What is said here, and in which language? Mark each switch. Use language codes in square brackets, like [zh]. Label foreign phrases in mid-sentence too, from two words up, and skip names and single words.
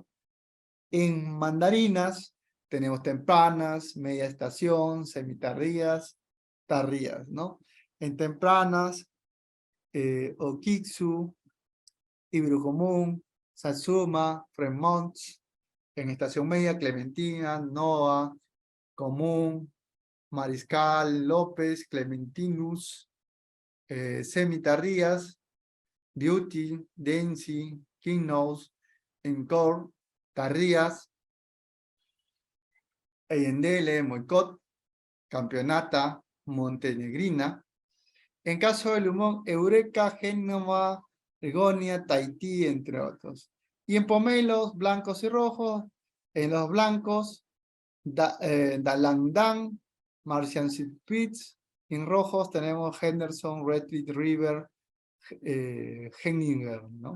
[es] En mandarinas tenemos tempranas, media estación, semitardías, tardías, ¿no? En tempranas, Okitsu, Ibero Común, Satsuma, Fremont. En estación media, Clementina, Noa, Común, Mariscal, López, Clementinus, semitardías, Beauty, Dancy, Kingnos, Encore, tardías, Eyendele, Moicot, Campeonata, Montenegrina. En caso de Lumón, Eureka, Génova, Egonia, Tahití, entre otros. Y en pomelos, blancos y rojos, en los blancos, Dalandan, Martian Spitz. En rojos tenemos Henderson, Redwood River, Henninger, ¿no?